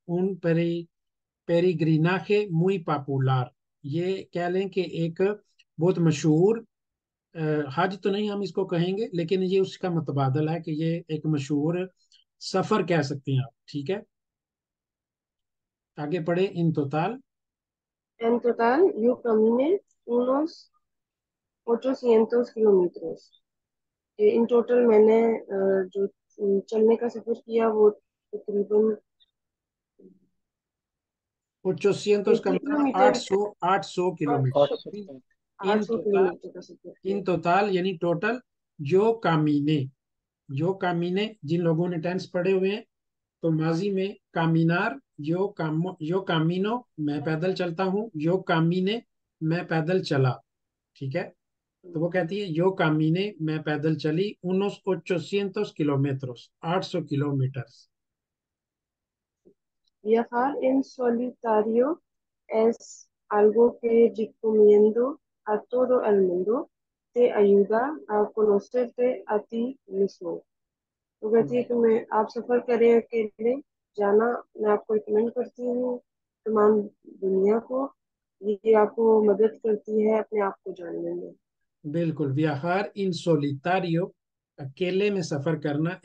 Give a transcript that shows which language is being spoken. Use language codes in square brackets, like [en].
[hi] उन पेरिग्रिनाje [es] muy popular, [hi] ये कह लें कि एक बहुत मशहूर हज तो नहीं हम इसको कहेंगे, लेकिन ये उसका मुतबादल है कि ये एक मशहूर सफर कह सकते हैं आप, ठीक है। आगे पढ़े, इन total [es] En total, yo caminé unos 800 kilómetros. [hi] In total मैंने जो चलने का सफर किया वो तकरीबन 800 का मतलब किलोमीटर 800 और किलोमीटर। इन 800 [es] total, [hi] किलोमीटर का सफर किया। इन total यानी टोटल, जो कामीने, जो कामीने, जिन लोगों ने टेंस पढ़े हुए हैं, तो माजी में कामिनार, यो कामिनो, मैं पैदल चलता हूँ, यो कामीने, मैं पैदल चला, ठीक है। तो वो कहती है यो कामीने, मैं पैदल चली, [es] unos 800 kilómetros, [hi] 800 kilometre. [es] Viajar en solitario es algo que recomiendo a todo el mundo. Te ayuda a conocerte a ti mismo. [hi] तो कहती है कि मैं आप सफर करें अकेले जाना, मैं आपको रिकमेंड करती हूँ तमाम दुनिया को। ये आपको मदद करती है अपने आप को जानने में। बिल्कुल, विहार इन सोलितारियो, अकेले में सफर करना,